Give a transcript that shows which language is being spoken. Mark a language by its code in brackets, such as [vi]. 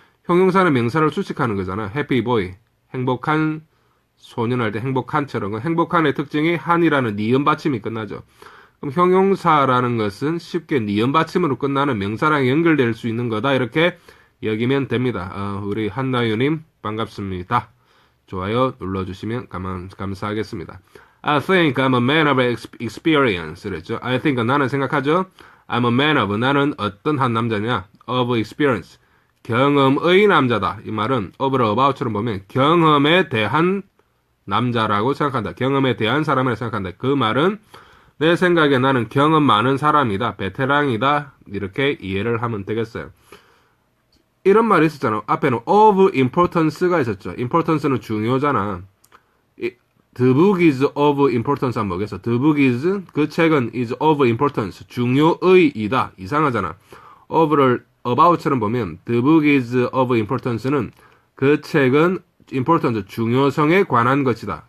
[ko] 형용사는 명사를 수식하는 거잖아. happy boy, 행복한 소년 할 때 행복한처럼 행복한의 특징이 한이라는 니은 받침이 끝나죠. 그럼 형용사라는 것은 쉽게 니은 받침으로 끝나는 명사랑 연결될 수 있는 거다. 이렇게 여기면 됩니다. 우리 한나유님 반갑습니다. 좋아요 눌러주시면 감사하겠습니다. [en] I think I'm a man of experience. [ko] 그랬죠. [en] I think [ko] 나는 생각하죠. [en] I'm a man of [ko] 나는 어떤 한 남자냐. of experience. 경험의 남자다. 이 말은 of를 about처럼 보면 경험에 대한 남자라고 생각한다. 경험에 대한 사람이라고 생각한다. 그 말은 내 생각에 나는 경험 많은 사람이다. 베테랑이다. 이렇게 이해를 하면 되겠어요. 이런 말이 있었잖아. 앞에는 of importance가 있었죠. importance는 중요잖아. [en] The book is of importance [ko] 하면 뭐겠어? [en] The book is, [ko] 그 책은 [en] is of importance. [ko] 중요의이다. 이상하잖아. of를 about처럼 보면 [en] the book is of importance [ko] 는 그 책은 important, 중요성에 관한 것이다.